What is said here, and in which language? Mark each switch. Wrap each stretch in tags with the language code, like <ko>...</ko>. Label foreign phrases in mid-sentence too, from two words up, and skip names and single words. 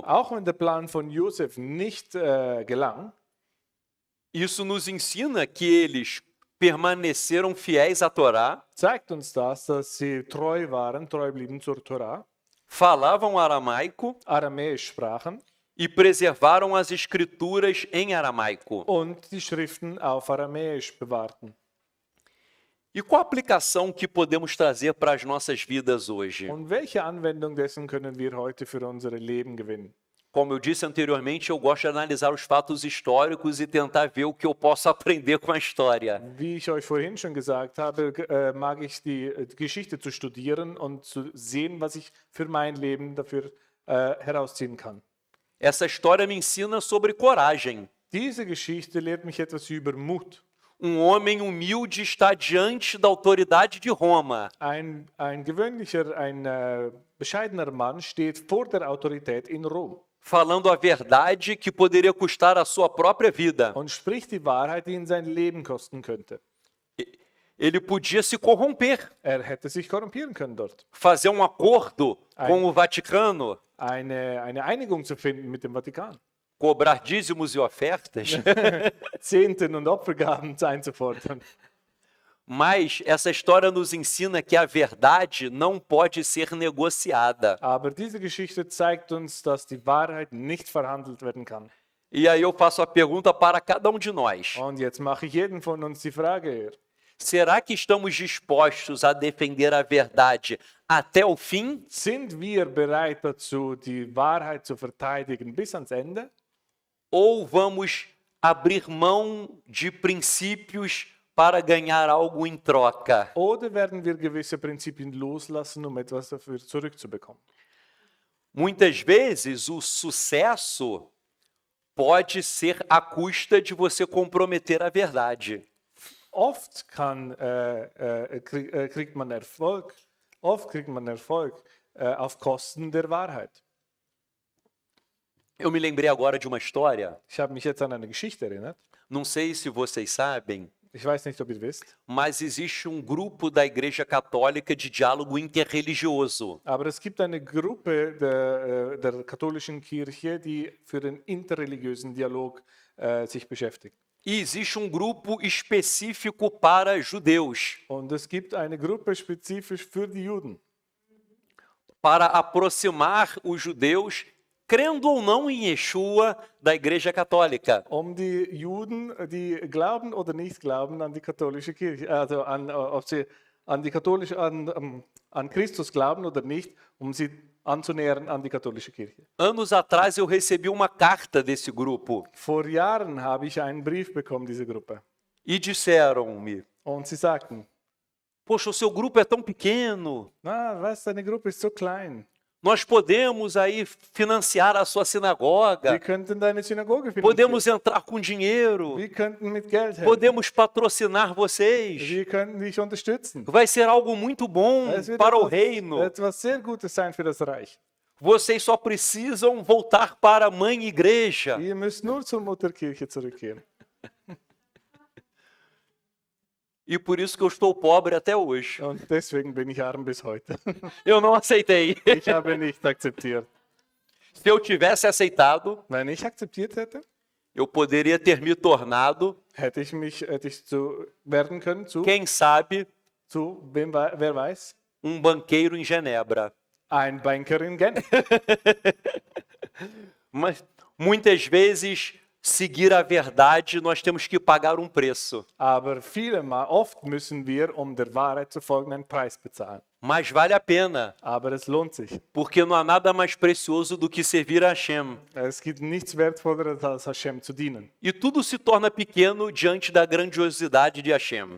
<de>Auch wenn der Plan von Josef nicht gelang,</de> <pt>isso nos ensina que eles permaneceram fiéis à Torá,</pt> <de>zeigt uns das, dass sie treu blieben zur Torah,</de> <pt>falavam aramaico</pt> <de>Aramäisch sprachen</de> <pt>e preservaram as escrituras em aramaico.</pt> <de>und die Schriften auf Aramäisch bewahrten.</de> <pt>E qual a aplicação que podemos trazer para as nossas vidas hoje?</pt> <de>Und welche Anwendung dessen können wir heute für unser Leben gewinnen?</de> <pt>Como eu disse anteriormente, eu gosto de analisar os fatos históricos e tentar ver o que eu posso aprender com a história.</pt> <de>Wie ich euch vorhin schon gesagt habe, mag ich die Geschichte zu studieren und zu sehen, was ich für mein Leben dafür herausziehen kann.</de> <pt>Essa história me ensina sobre coragem.</pt> <de>Diese Geschichte lehrt mich etwas über Mut.</de> <pt>Homem humilde está diante da autoridade de Roma.</pt> <de>Ein gewöhnlicher, bescheidener Mann steht vor der Autorität in Rom</de> <pt>Falando a verdade que poderia custar a sua própria vida.</pt> <de>und spricht die Wahrheit, die ihn sein Leben kosten könnte.</de> <pt>Ele podia se corromper,</pt> <de>Hätte sich korrumpieren können dort.</de> <pt>fazer acordo com o Vaticano,</pt> <de>Eine Einigung zu finden mit dem Vatikan.</de> <pt>cobrar dízimos e ofertas.</pt> <de>Zehnten und Opfergaben einzufordern.</de> <pt>Mas essa história nos ensina que a verdade não pode ser negociada.</pt> <de>Aber diese Geschichte zeigt uns, dass die Wahrheit nicht verhandelt werden kann.</de> <pt>E aí eu faço a pergunta para cada de nós.</pt> <de>Und jetzt mache ich jedem von uns die Frage hier.</de> <pt>Será que estamos dispostos a defender a verdade até o fim?</pt> <de>Sind wir bereit dazu, die Wahrheit zu verteidigen bis ans Ende?</de> <pt>Ou vamos abrir mão de princípios para ganhar algo em troca?</pt> <de>Oder werden wir gewisse Prinzipien loslassen, um etwas dafür zurückzubekommen?</de> <pt>Muitas vezes o sucesso pode ser à custa de você comprometer a verdade.</pt> <de>Oft kriegt man Erfolg auf Kosten der Wahrheit.</de> <pt>Eu me lembrei agora de uma história,</pt> <de>Ich habe mich jetzt an eine Geschichte erinnert.</de> <pt>não sei se vocês sabem,</pt> <de>Ich weiß nicht, ob ihr wisst,</de> <pt>mas existe grupo da Igreja Católica de diálogo interreligioso.</pt> <de>aber es gibt eine Gruppe der katholischen Kirche, die für den interreligiösen Dialog sich beschäftigt.</de> <pt>E existe grupo específico para judeus,</pt> <de>Und es gibt eine Gruppe spezifisch für die Juden,</de> <pt>para aproximar os judeus, crendo ou não em Yeshua, da Igreja Católica.</pt> <de>um die Juden, die glauben oder nicht glauben an die katholische Kirche, also ob sie an die katholische, an Christus glauben oder nicht, um sie anzunähern an die katholische Kirche.</de> <pt>Anos atrás eu recebi uma carta desse grupo</pt> <de>Vor Jahren habe ich einen Brief bekommen, diese Gruppe.</de> <pt>e disseram-me:</pt> <de>Und sie sagten,</de> <pt>poxa, o seu grupo é tão pequeno,</pt> <de>weißt du, deine Gruppe ist so klein.</de> <pt>nós podemos aí financiar a sua</pt> <de>Wir</de> <pt>sinagoga,</pt> <de>könnten deine Synagoge finanzieren.</de> <pt>podemos entrar com dinheiro,</pt> <de>Wir könnten mit Geld helfen.</de> <pt>podemos patrocinar vocês.</pt> <de>Wir könnten dich unterstützen.</de> <pt>Vai ser algo muito bom</pt> <de>Es wird</de> <pt>para o reino.</pt> <de>etwas sehr Gutes sein für das Reich.</de> <pt>Vocês só precisam voltar para a mãe igreja.</pt> <de>Ihr müsst nur zur Mutterkirche zurückkehren.</de> <pt>E por isso que eu estou pobre até hoje.</pt> <de>Und deswegen bin ich arm bis heute.</de> <pt>Eu não aceitei.</pt> <de>Ich habe nicht akzeptiert.</de> <pt>Se eu tivesse aceitado,</pt> <de>Wenn ich akzeptiert hätte,</de> <pt>eu poderia ter me tornado,</pt> <de>hätte ich werden können</de> <pt>quem sabe,</pt> <de>wer weiß,</de> <pt>banqueiro em Genebra.</pt> <de>ein Banker in Genf.</de> <pt>Mas muitas vezes seguir a verdade nós temos que pagar preço.</pt> <de>Aber oft müssen wir, um der Wahrheit zu folgen, einen Preis bezahlen.</de> <pt>Mas vale a pena,</pt> <de>Aber es lohnt sich.</de> <pt>porque não há nada mais precioso do que servir a Hashem.</pt> <de>Es gibt nichts Wertvolleres, als Hashem zu dienen.</de> <pt>E tudo se torna pequeno diante da grandiosidade de Hashem.</pt>